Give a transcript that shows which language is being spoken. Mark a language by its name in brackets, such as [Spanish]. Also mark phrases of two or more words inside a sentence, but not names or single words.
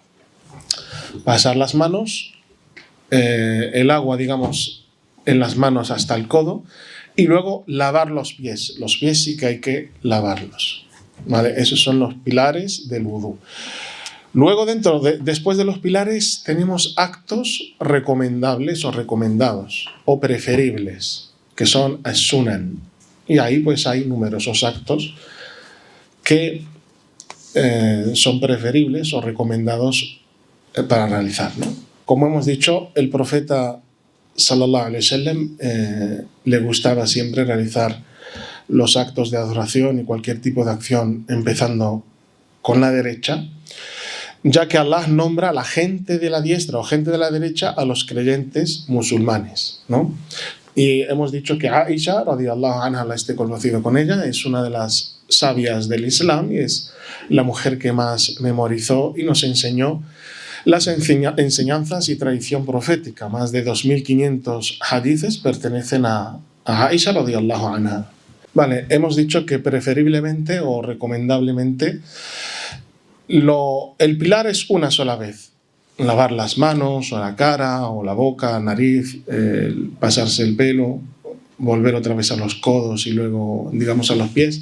[Spanish] Pasar las manos, el agua, digamos, en las manos hasta el codo, y luego lavar los pies. Los pies sí que hay que lavarlos, ¿vale? Esos son los pilares del wudú. Luego, después de los pilares, tenemos actos recomendables o recomendados o preferibles, que son as-sunan. Y ahí pues hay numerosos actos que son preferibles o recomendados para realizar, ¿no? Como hemos dicho, el profeta [Arabic] صلى الله عليه وسلم [Spanish] le gustaba siempre realizar los actos de adoración y cualquier tipo de acción empezando con la derecha, ya que Allah nombra a la gente de la diestra o gente de la derecha a los creyentes musulmanes, ¿no? Y hemos dicho que Aisha, [Arabic] رضي الله عنها, [Spanish] la esté conocido con ella, es una de las sabias del Islam y es la mujer que más memorizó y nos enseñó las enseñanzas y tradición profética. Más de 2.500 hadices pertenecen a Aisha, [Arabic] رضي الله عنها. [Spanish] Vale, hemos dicho que preferiblemente o recomendablemente el pilar es una sola vez. Lavar las manos o la cara o la boca, nariz, pasarse el pelo, volver otra vez a los codos y luego, digamos, a los pies.